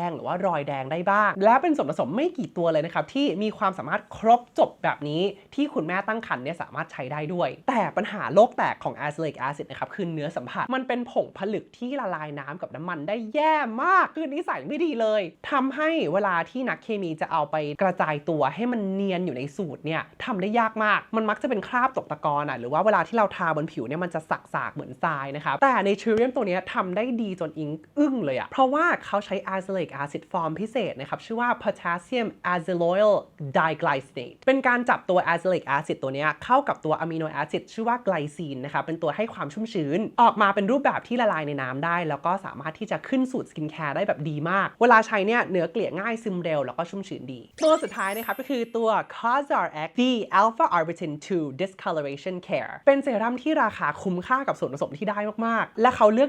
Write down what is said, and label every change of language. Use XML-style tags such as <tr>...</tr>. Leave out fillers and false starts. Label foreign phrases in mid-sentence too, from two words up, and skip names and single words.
<th>งหรือว่ารอยแดงได้บ้างและเป็นส่วนผสมไม่กี่ตัวเลยนะครับที่มีความสามารถครบจบแบบนี้ที่คุณแม่ตั้งครรภ์เนี่ยสามารถใช้ได้ด้วยแต่ปัญหาโลกแตกของ</th> <en>Azelaic acid</en> <th>นะครับคือเนื้อสัมผัสมันเป็นผงผลึกที่ละลายน้ำกับน้ำมันได้แย่มากคือนิสัยไม่ดีเลยทำให้เวลาที่นักเคมีจะเอาไปกระจายตัวให้มันเนียนอยู่ในสูตรเนี่ยทำได้ยากมากมันมักจะเป็นคราบตกตะกอนหรือว่าเวลาที่เราทา บนผิวเนี่ยมันจะสักๆเหมือนทรายนะครับแต่ในทริเรียมตัวนี้ทำได้ดีจนอิงอึ้งเลยอะเพราะว่าเขาใช้</th> <en>azelaic acid</en> <th>ฟอร์มพิเศษนะครับชื่อว่า</th> <en>potassium azelioyl diglycinate</en> <th>เป็นการจับตัว</th> <en>azelaic acid</en> <th>ตัวนี้เข้ากับตัวอะมิโนแอซิดชื่อว่าไกลซีนนะครับเป็นตัวให้ความชุ่มชื้นออกมาเป็นรูปแบบที่ละลายในน้ำได้แล้ว ก็สามารถที่จะขึ้นสูตรสกินแคร์ได้แบบดีมากเวลาใช้เนี่ยเนื้อเกลี่ยง่ายซึมเร็วแล้วก็ชุ่มชื้นดีตัวสุดท้ายนะครับก็คือตัว COSRX D Alpha Arbutin 2 Discoloration Care เป็นเซรั่มที่ราคาคุ้มค่ากับส่วนผสมที่ได้มากๆและเขาเลือก</th>